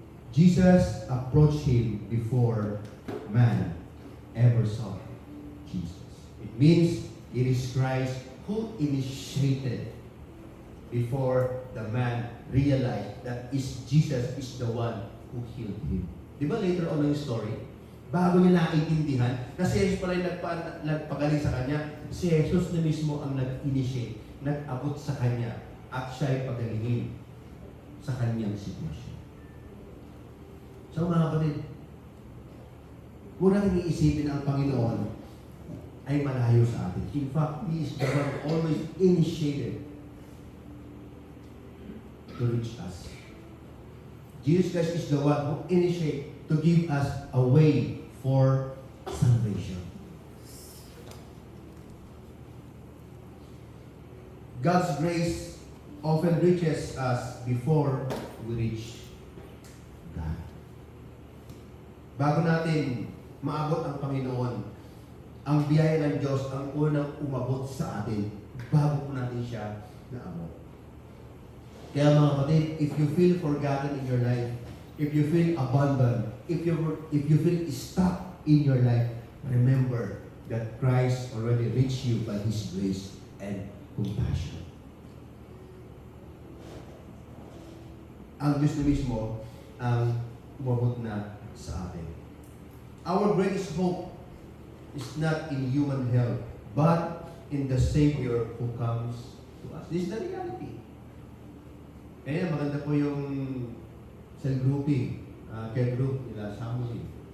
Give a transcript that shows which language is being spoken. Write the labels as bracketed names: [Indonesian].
[English] Jesus approached him before man ever saw Jesus. It means it is Christ who initiated before the man realized that Jesus is the one who healed him. [Filipino] Di ba later on ng story, bago niya naiintindihan na si Jesus pala yung nagpagaling sa kanya, si Jesus na mismo ang nag-initiate, nag-abot sa kanya at siya'y pagalingin sa kanyang sitwasyon. So mga kapatid, kung natin iisipin ang Panginoon ay malayo sa atin. [English] In fact, He is the one who always initiated to reach us. Jesus Christ is the one who initiated to give us a way for salvation. God's grace often reaches us before we reach God. [Filipino] Bago natin maabot ang Panginoon, ang biyaya ng Diyos ang unang umabot sa atin bago po natin siya naabot. Kaya mga kapatid, [English] if you feel forgotten in your life, if you feel abandoned, if you feel stuck in your life, remember that Christ already reached you by His grace and compassion. [Filipino] Ang Diyos na mismo ang umabot na sa atin. [English] Our greatest hope is not in human help, but in the Savior who comes to us. This is the reality. [Filipino] Kaya maganda po yung cell grouping, care group nila Samuel.